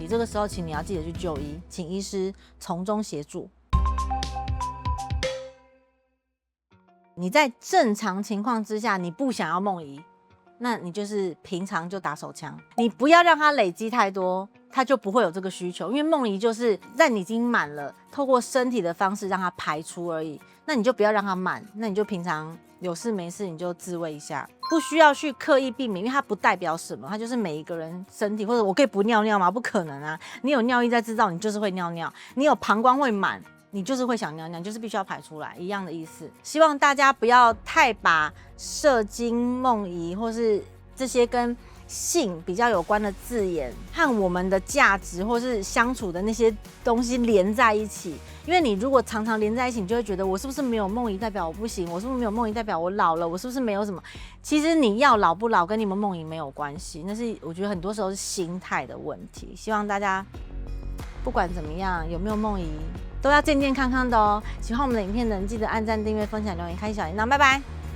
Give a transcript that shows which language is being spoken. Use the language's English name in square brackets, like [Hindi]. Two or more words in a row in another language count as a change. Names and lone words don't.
[Chinese] 這個時候，請你要記得去就醫，請醫師從中協助。你在正常情況之下，你不想要夢遺，那你就是平常就打手槍，你不要讓它累積太多。它就不會有這個需求，因為夢遺就是在你已經滿了，透過身體的方式讓它排出而已。那你就不要讓它滿，那你就平常有事沒事你就自慰一下，不需要去刻意避免，因為它不代表什麼，它就是每一個人身體。或者我可以不尿尿嗎？不可能啊！你有尿液在制造，你就是會尿尿；你有膀胱會滿，你就是會想尿尿，你就是必須要排出來，一樣的意思。希望大家不要太把射精、夢遺或是這些跟性比較有關的字眼和我們的價值或是相處的那些東西連在一起，因為你如果常常連在一起，你就會覺得我是不是沒有夢遺代表我不行，我是不是沒有夢遺代表我老了，我是不是沒有什麼？其實你要老不老跟你們夢遺沒有關係，那是我覺得很多時候是心態的問題。希望大家不管怎麼樣，有沒有夢遺都要健健康康的哦。喜歡我們的影片的人記得按讚、訂閱、分享、留言、開小鈴鐺，拜拜。